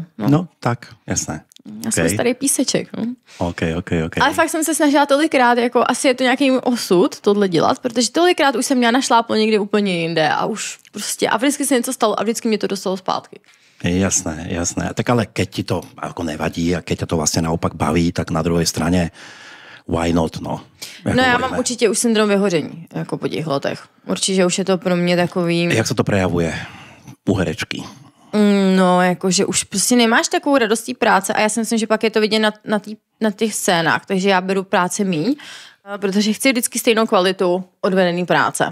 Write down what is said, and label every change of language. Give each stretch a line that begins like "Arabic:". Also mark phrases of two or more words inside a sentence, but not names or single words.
Slovak: No tak, jasné.
Czech: Já jsem starý píseček. No. Okay. Ale fakt jsem se snažila tolikrát, jako asi je to nějaký můj osud tohle dělat, protože tolikrát už jsem měla našláplo někdy úplně jinde a už prostě, a vždycky se něco stalo a vždycky mě to dostalo zpátky.
Slovak: Jasné. Tak ale keď ti to ako nevadí a keď ťa to vlastne naopak baví, tak na druhej strane
English: why not,
Czech: no. No já mám určitě už syndrom vyhoření, jako po těch letech. Určitě už je to pro mě takový... Jak se to prejavuje u herečky? No, jakože už prostě nemáš takovou radostí práce a já si myslím, že pak je to vidět na těch scénách, takže já beru práci míň, protože chci vždycky stejnou kvalitu odvedený práce.